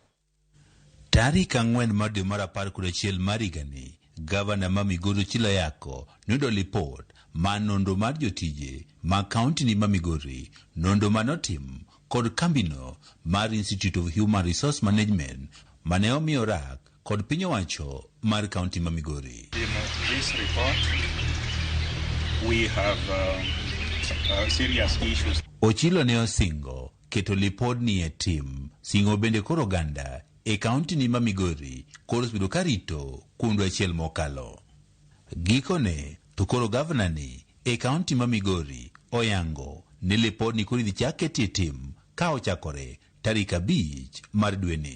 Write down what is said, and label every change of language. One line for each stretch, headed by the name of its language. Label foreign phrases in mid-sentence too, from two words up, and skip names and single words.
Luo (Kenya and Tanzania): Tarik 4 mar dwe mar 11 mar higani, Gavana ma Migori Chilayako nudo report man nonro mar jotije ma kaunti ni ma Migori, nonro manotim kod kambino mar Institute of Human Resource Management mane omiyo rak kod piny owacho mar kaunti ma Migori.
English: In this report, we have serious issues.
Luo (Kenya and Tanzania): Ochilo ne osingo keto lipod ni e tim, singo bende koro ganda e kaunti ni ma Migori koro osebedo karito kuom dwe achiel mokalo. Gikone to koro gavana ni e kaunti ma Migori oyango ni lipod ni koro idhi chak ketie tim ka ochakore tarik 5 mar dwe ni.